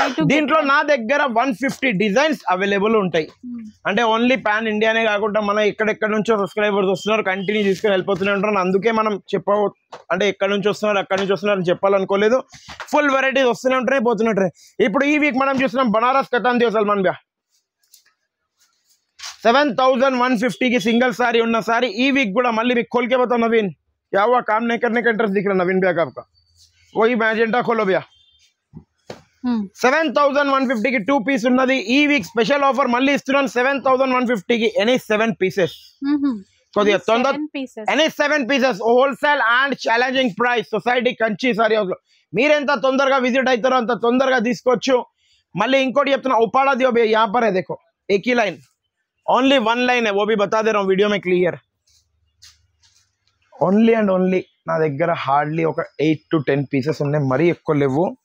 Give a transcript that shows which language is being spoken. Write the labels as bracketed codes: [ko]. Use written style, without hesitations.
[te] దీంట్లో నా దగ్గర 150 డిజైన్స్ అవైలబుల్ ఉంటాయి. అంటే ఓన్లీ పాన్ ఇండియానే కాకుండా మన ఎక్కడెక్కడ నుంచో సబ్స్క్రైబర్స్ వస్తున్నారు, కంటిన్యూ తీసుకుని వెళ్ళిపోతూనే ఉంటారు. అందుకే మనం అంటే ఎక్కడి నుంచి వస్తున్నారు, అక్కడి నుంచి వస్తున్నారు అని చెప్పాలనుకోలేదు. ఫుల్ వెరైటీస్ వస్తూనే ఉంటాయి, పోతుంటాయి. ఇప్పుడు ఈ వీక్ మనం చూస్తున్నాం బనారస్ కతాన్ దియో సల్మాన్ భయ్యా. [hi] 7,150 की सिंगल साड़ी [te] उन्ना साड़ी ई वीक गुड़ा मल्ली [hi] भी खोल के बताओ नवीन, क्या हुआ काम नहीं करने का इंटरेस्ट दिख रहा नवीन भैया का आपका? वही मैजेंटा खोलो भैया. [te] 7,150 కి 2 పీస్ ఉన్నది. ఈ వీక్ స్పెషల్ ఆఫర్ మళ్ళీ ఇస్తున్నాను 7,150 కి ఎనీ 7 పీసెస్. కొద్దిగా తొందర any 7 pieces wholesale and challenging price society Kanchi sorry house లో. మీరెంత తొందరగా విజిట్ అవుతారో అంత తొందరగా తీసుకోవచ్చు. మళ్ళీ ఇంకోటి చెప్తున్నా, [hi] उपाड़ा दियो भैया यहाँ पर है, देखो एक ही लाइन, ओनली 1 लाइन है, वो भी बता दे रहा हूँ वीडियो में क्लियर. [te] ఓన్లీ అండ్ ఓన్లీ నా దగ్గర హార్డ్లీ ఒక 8 to 10 పీసెస్ ఉన్నాయి, మరీ ఎక్కువ లేవు.